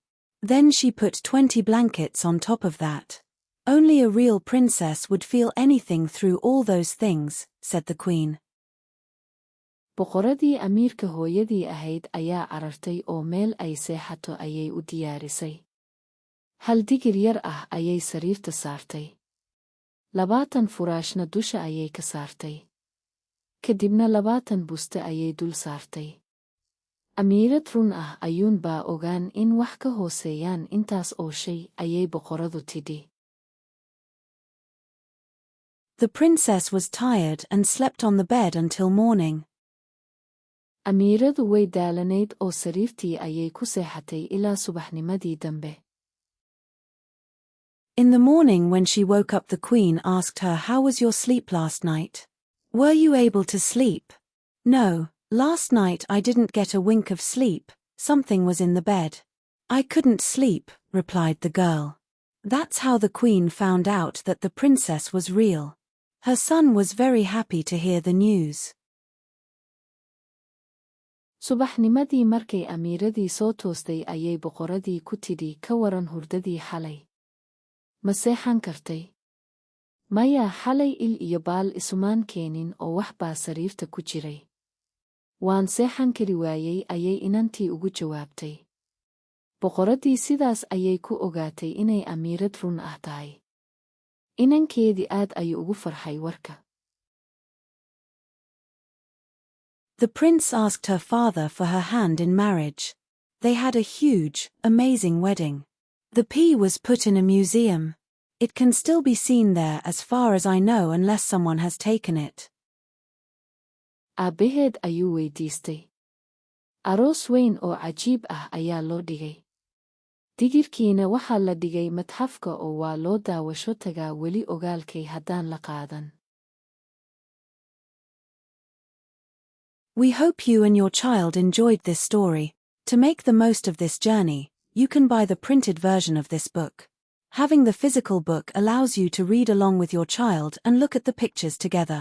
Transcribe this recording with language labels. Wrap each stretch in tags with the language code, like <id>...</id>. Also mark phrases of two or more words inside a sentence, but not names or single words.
<en>Then she put 20 blankets on top of that. "Only a real princess would feel anything through all those things," said the queen.</en> <so>Boqoradii amiirka hooyadii ahayd ayaa carartay oo meel ay seexato ayay u diyaarisay. Hal digir yar ah ayay sariirta saartay. 20 furaashna dusha ayay ka saartay. Kadibna 20 buste ayay dul saartay. Amiirad run ah ayuun baa ogaan in wax ka hooseeyaan intaas oo shay, ayay boqoradu tidhi.</so> <en>The princess was tired and slept on the bed until morning.</en> <so>Amiiradu way daalanayd oo sariirtii ayay ku seexatay ilaa subaxnimadii dambe.</so> <en>In the morning when she woke up, the queen asked her, "How was your sleep last night? Were you able to sleep?" "No, last night I didn't get a wink of sleep, something was in the bed. I couldn't sleep," replied the girl. That's how the queen found out that the princess was real. Her son was very happy to hear the news.</en> <so>Subaxnimadii markay amiiradii soo toostay ayay boqoradii ku tidhi ka waran hurdadii xalay. Ma seexan kartay? Maya, xalay il iyo baal isumaan keenin oo wax baa sariirta ku jiray. Waan seexan kari waayey ayay inantii ugu jawaabtay. Boqoradii sidaas ayay ku ogaatay inay amiirad run ah tahay. Inankeedii aad ayuu ugu farxay warka.</so> <en>The prince asked her father for her hand in marriage. They had a huge, amazing wedding. The pea was put in a museum. It can still be seen there as far as I know unless someone has taken it.</en> <so>Aabaheed ayuu weydiistay. Aroos weyn oo cajiib ah ayaa loo dhigay. Digirkiina waxaa la dhigay matxafka oo waa loo daawasho tagaa weli ogaalkay haddaan la qaadan.</so> <en>We hope you and your child enjoyed this story. To make the most of this journey, you can buy the printed version of this book. Having the physical book allows you to read along with your child and look at the pictures together.</en>